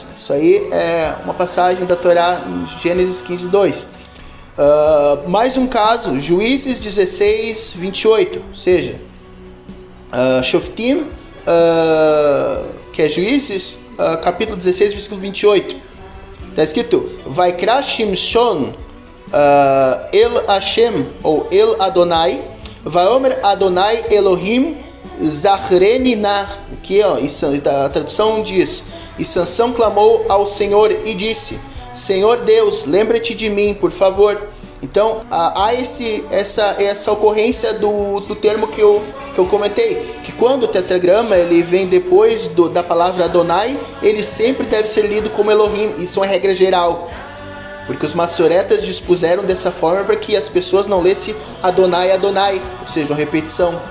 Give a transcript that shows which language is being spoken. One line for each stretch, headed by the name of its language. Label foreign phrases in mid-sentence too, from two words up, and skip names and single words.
Portuguese: Isso aí é uma passagem da Torá em Gênesis 15:2. Mais um caso, Juízes 16:28, ou seja, Shoftim, que é Juízes, capítulo 16, versículo 28. Está escrito,
Hebrew: ויקרא שמשון אל השם,
Portuguese: ou
Hebrew: אל אדוני, ויאמר אדוני אלוהים זכרני נא,
Portuguese: que a tradução diz, e Sansão clamou ao Senhor e disse, Senhor Deus, lembra-te de mim, por favor. Então, há essa ocorrência do termo que eu comentei, que quando o tetragrama ele vem depois da palavra Adonai, ele sempre deve ser lido como Elohim, isso é uma regra geral, porque os maçoretas dispuseram dessa forma para que as pessoas não lessem Adonai, Adonai, ou seja, uma repetição.